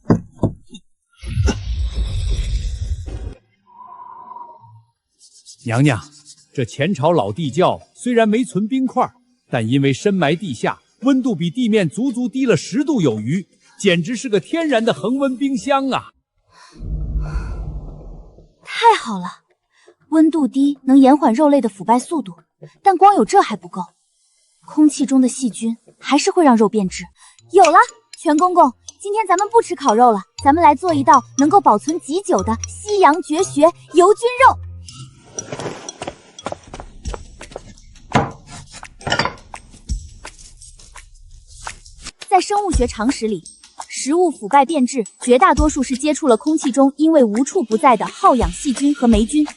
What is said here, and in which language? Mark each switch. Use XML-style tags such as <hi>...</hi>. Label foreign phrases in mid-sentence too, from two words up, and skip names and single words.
<zh>娘娘，这前朝老地窖虽然没存冰块，但因为深埋地下，温度比地面足足低了10度有余，简直是个天然的恒温冰箱啊！太好了，温度低能延缓肉类的腐败速度，但光有这还不够，空气中的細菌还是会讓肉變質。有了，全公公，今天咱們不吃烤肉了，咱們來做一道能夠保存極久的西洋絕學油菌肉。在生物學常識裡，食物腐敗變質絕大多數是接觸了空氣中因為無處不在的好氧細菌和霉菌。</zh>